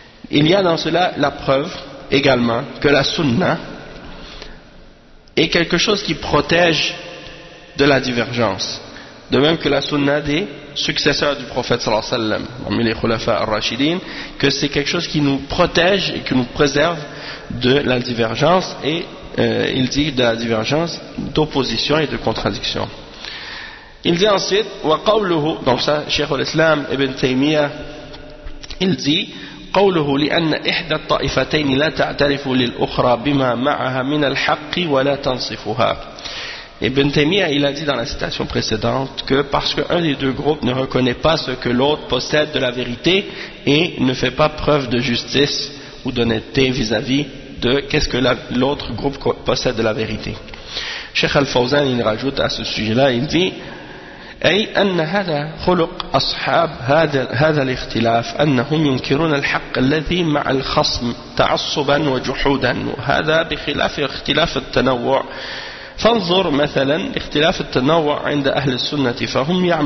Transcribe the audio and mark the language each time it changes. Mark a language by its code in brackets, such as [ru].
[fr] Il y a dans cela la preuve également que la sunna est quelque chose qui protège de la divergence. De même que la sunna des successeurs du prophète sallallahu alayhi wa sallam, parmi les khulafa al-rashidin, que c'est quelque chose qui nous protège et qui nous préserve de la divergence et il dit de la divergence d'opposition et de contradiction. Il dit ensuite, [ar] وَقَوْلُهُ, [fr] donc ça, Cheikh al-Islam ibn Taymiyyah, il dit, [ar] قَوْلُهُ لِأَنَّ إِحْدَى الطَّائِفَتَيْنِ لَا تَعْتَرِفُ لِلْأُخْرَى بِمَا مَعَهَا مِنَ الْحَقِّ وَلَا تَنْصِفُهَا. [fr] Ibn Taymiyyah, il a dit dans la citation précédente que parce qu'un des deux groupes ne reconnaît pas ce que l'autre possède de la vérité et ne fait pas preuve de justice ou d'honnêteté vis-à-vis de qu'est-ce que l'autre groupe possède de la vérité. Cheikh al-Fawzan, il rajoute à ce sujet-là, il dit, [ar] أي أن هذا خلق أصحاب هذا الاختلاف أنهم ينكرون الحق الذي مع الخصم تعصبا وجحودا وهذا بخلاف اختلاف التنوع فانظر مثلا اختلاف التنوع عند أهل السنة فهم